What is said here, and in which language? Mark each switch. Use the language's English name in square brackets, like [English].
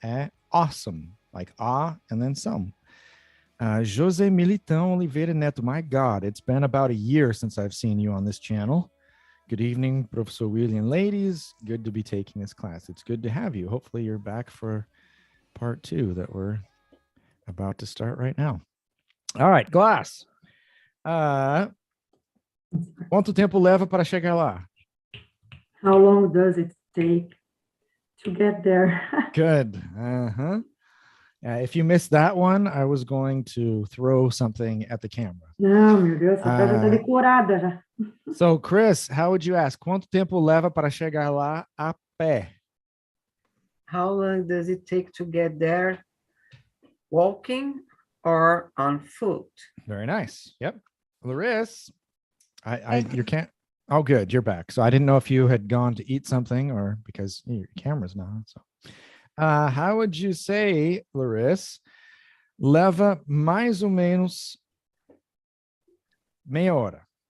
[English] É awesome, like ah and then some. José Militão Oliveira Neto, my God, it's been about a year since I've seen you on this channel. Good evening, Professor Willy and ladies. Good to be taking this class. It's good to have you. Hopefully you're back for part 2 that we're about to start right now. All right, Glass. [Portuguese] Quanto tempo leva para chegar lá? [English] How long does it take to get there? Good. If you missed that one, I was going to throw something at the camera. [Portuguese] Não, meu Deus, essa frase está decorada já. [English] So, Chris, how would you ask? [Portuguese] Quanto tempo leva para chegar lá a pé? [English] How long does it take to get there? Walking or on foot? Very nice. Yep. Larissa, you can't. Oh, good. You're back. So I didn't know if you had gone to eat something or because your camera's not on. So, how would you say, Larissa, [Portuguese] leva mais ou menos meia hora?